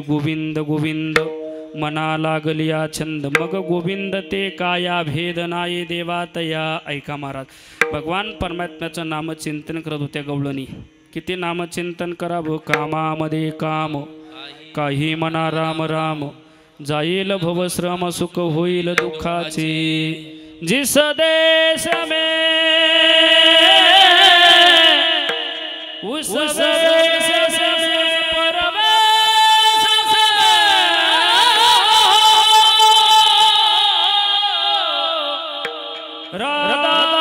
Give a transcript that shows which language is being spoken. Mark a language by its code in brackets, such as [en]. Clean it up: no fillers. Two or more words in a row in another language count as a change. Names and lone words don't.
[mr] गोविंद गोविंद मना लागलिया छंद, मग गोविंद ते काया भेद नाये देवातया. ऐका महाराज भगवान परमात्म्याचं नामचिंतन करत होत्या गवळणी. किती नामचिंतन करावं. कामामध्ये काम काही मना राम राम, जाईल भवश्रम सुख होईल दुःखाचे. [hi] जिस देश में उस देश में परवेश राधा